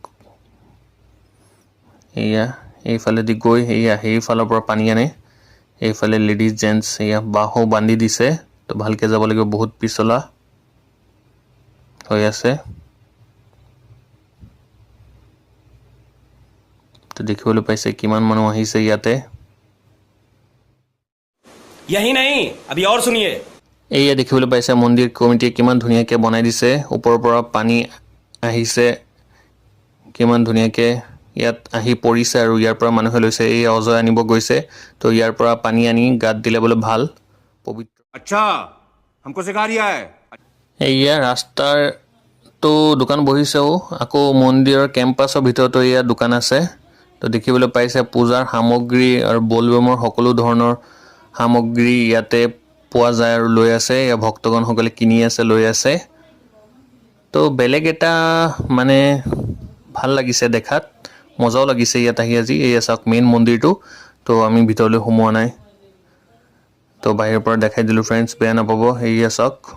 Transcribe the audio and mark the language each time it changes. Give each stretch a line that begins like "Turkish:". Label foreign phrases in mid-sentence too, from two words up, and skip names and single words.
Assamese: এয়া এইফালেদি গৈ এয়া সেইফালৰ পৰা পানী আনে এইফালে লেডিজ জেণ্টছ এয়া বাঁহো বান্ধি দিছে তো ভালকৈ যাব লাগিব বহুত পিছলা হৈ আছে তো দেখিবলৈ পাইছে কিমান মানুহ আহিছে ইয়াতে
Hindi: यही नहीं अभी और सुनिए
Assamese: এইয়া দেখিবলৈ পাইছে মন্দিৰ কমিটিয়ে কিমান ধুনীয়াকৈ বনাই দিছে ওপৰৰ পৰা পানী আহিছে কিমান ধুনীয়াকৈ ইয়াত আহি পৰিছে আৰু ইয়াৰ পৰা মানুহে লৈছে এই অজয় আনিব গৈছে তো ইয়াৰ পৰা পানী আনি গাত দিলে বোলে ভাল পবিত্ৰ
Hindi: अच्छा हमको सिखा रिया है
Assamese: এইয়া ৰাস্তাৰটো দোকান বহিছেও আকৌ মন্দিৰৰ কেম্পাছৰ ভিতৰতো এয়া দোকান আছে তো দেখিবলৈ পাইছে পূজাৰ সামগ্ৰী আৰু বলবমৰ সকলো ধৰণৰ সামগ্ৰী ইয়াতে পোৱা যায় আৰু লৈ আছে এয়া ভক্তগণসকলে কিনি আছে লৈ আছে তো বেলেগ এটা মানে ভাল লাগিছে দেখাত মজাও লাগিছে ইয়াত আহি আজি এয়া চাওক মেইন মন্দিৰটো তো আমি ভিতৰলৈ সোমোৱা নাই তো বাহিৰৰ পৰা দেখাই দিলোঁ ফ্ৰেণ্ডছ বেয়া নাপাব এয়া চাওক